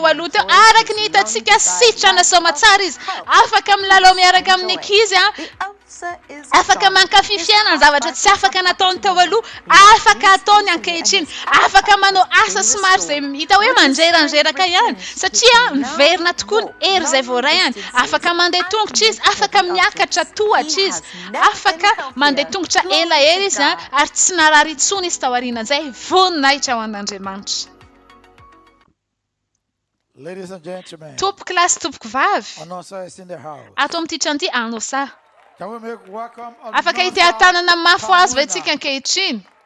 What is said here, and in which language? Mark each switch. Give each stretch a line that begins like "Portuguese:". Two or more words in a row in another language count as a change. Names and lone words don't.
Malagasy: aloha teo araka ny hitantsika sitrana soma tsara izy afaka milalao miaraka amin'ny ankizy afaka mankafy fiainana zavatra tsy afaka nataony teo aloha afaka ataony ankehitriny afaka manao asa somary izay hita hoe mandreranreraka ihany satria miverina tokoa ny hery izay voaray any afaka mandeha tongotra izy afaka miakatra tohatra izy afaka mandeha tongotra elaela izy ary tsy narary intsony izy tao aorianan'izay voninahitra ho an'Andriamanitra.
English: Ladies and gentlemen,
Malagasy: Tompoko lahy sy tompoko vavy,
English: Onosai is in the house.
Malagasy: ato amin'ity trano ity Anosa.
English: Can we make welcome
Malagasy: Afaka ite-tanana mafy azy ve tsika ankehitriny?